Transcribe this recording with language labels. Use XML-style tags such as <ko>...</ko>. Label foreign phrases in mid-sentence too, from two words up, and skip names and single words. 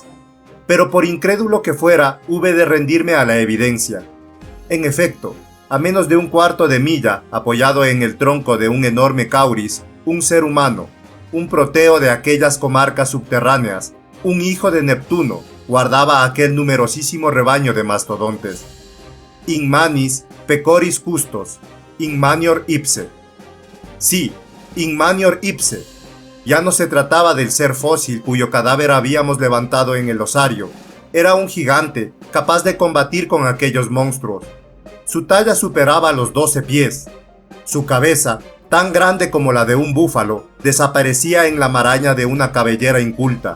<es>Pero por incrédulo que fuera, hube de rendirme a la evidencia. En efecto, a menos de un cuarto de milla, apoyado en el tronco de un enorme cauris, un ser humano, un proteo de aquellas comarcas subterráneas, un hijo de Neptuno, guardaba aquel numerosísimo rebaño de mastodontes.</es> <la>In manis pecoris custos, in manior ipse. Sí, in manior ipse.</la> <es>Ya no se trataba del ser fósil cuyo cadáver habíamos levantado en el osario. Era un gigante, capaz de combatir con aquellos monstruos. Su talla superaba los 12 pies. Su cabeza, tan grande como la de un búfalo, desaparecía en la maraña de una cabellera inculta.</es>